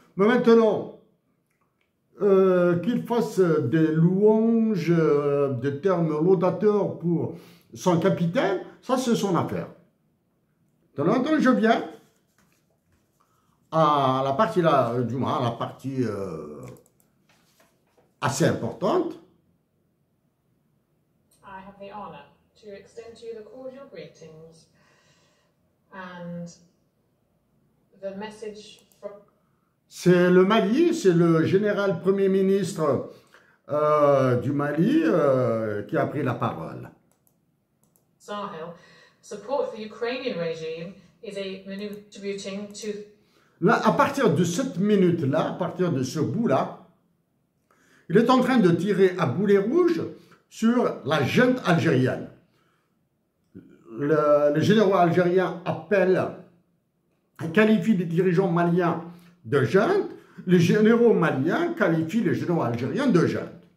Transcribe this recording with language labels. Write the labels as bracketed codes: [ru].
[fr] Mais maintenant, qu'il fasse des louanges, des termes laudateurs pour son capitaine, ça c'est son affaire. Donc je viens à la partie là, du moins, à la partie assez importante. [en] I have the honor to extend to you the cordial greetings and the message from... [fr] C'est le Mali, c'est le général Premier ministre du Mali qui a pris la parole. Sahel. [en] Support for the Ukrainian regime is contributing to... [fr] Là, à partir de cette minute-là, à partir de ce bout-là, il est en train de tirer à boulet rouge sur la junte algérienne. Les généraux algériens qualifient les dirigeants maliens de junte, les généraux maliens qualifient les généraux algériens de junte.